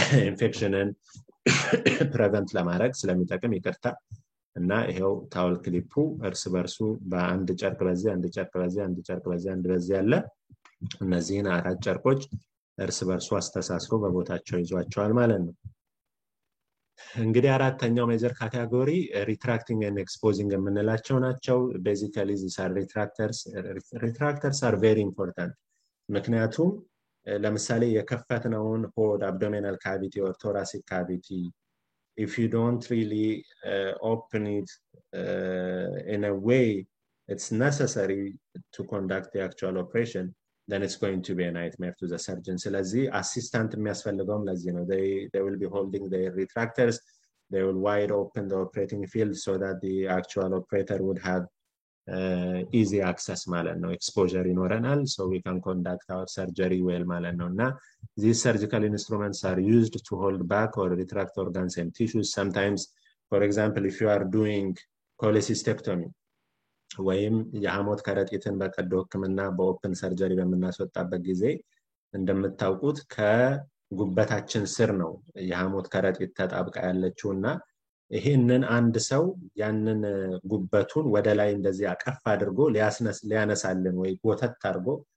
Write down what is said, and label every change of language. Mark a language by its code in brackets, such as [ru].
[am] ኢንፌክሽንን ፕሪቨንት ለማድረግ ስለሚጠቅም ይቅርታ እና ይሄው ታወል ክሊፑ እርስ በርሱ በአንድ ጨርቅ በዚህ አንድ ጨርቅ በዚህ አንድ ጨርቅ በዚህ አንድ በዚህ ያለ እነዚህን አራት ጨርቆች እርስ በርሱ አስተሳስሮ በቦታቸው ይዟቸዋል ማለት ነው። እንግዲህ አራተኛው ሜጀር ካቴጎሪ [en] retracting and exposing [am] የምንላቸው ናቸው። [en] basically these are retractors. Retractors are very important. [am] ምክንያቱም ለምሳሌ የከፈትነውን ሆድ [en] abdominal cavity or thoracic cavity if you don't really open it in a way it's necessary to conduct the actual operation, then it's going to be a nightmare to the surgeon. [am] ስለዚህ assistant የሚያስፈልገውም ለዚህ ነው. [en] They will be holding the retractors. They will wide open the operating field so that the actual operator would have easy access [am] ማለት ነው. [en] exposure [am] ይኖረናል, [en] so we can conduct our surgery well [am] ማለት ነው. [en] እና these surgical instruments are used to hold back or retract organs and tissues. Sometimes, for example, if you are doing cholecystectomy [am] ወይም የሐሞት ከረጢትን በቀዶ ህክምና በኦፕን ሰርጀሪ በመናስወጣበት ጊዜ እንደምታውቁት ከጉበታችን ስር ነው የሐሞት ከረጢት ተጣብቃ ያለችውና ይሄንን አንድ ሰው ያንን ጉበቱን ወደ ላይ እንደዚህ አቀፍ አድርጎ ሊያነሳልን ወይ ጎተት አድርጎ